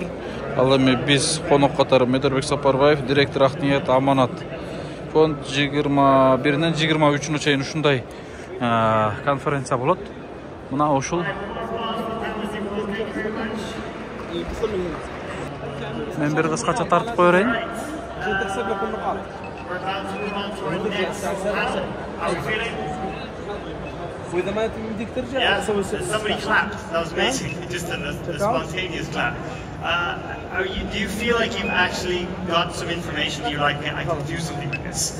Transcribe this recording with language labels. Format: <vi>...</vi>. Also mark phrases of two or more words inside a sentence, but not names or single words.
<ky>Ал эми биз конок катары Медербек Сапарбаев, директор Акниет Аманат фонд 21-ден 23-нө чейин ушундай конференция болот. Мына ушул мен бир кыскача тартып кое берейин.</ky> <en>Yeah, somebody clapped. That was amazing. Just a spontaneous clap. Do you feel like you've actually got some information that you're like, I can do something with this?</en>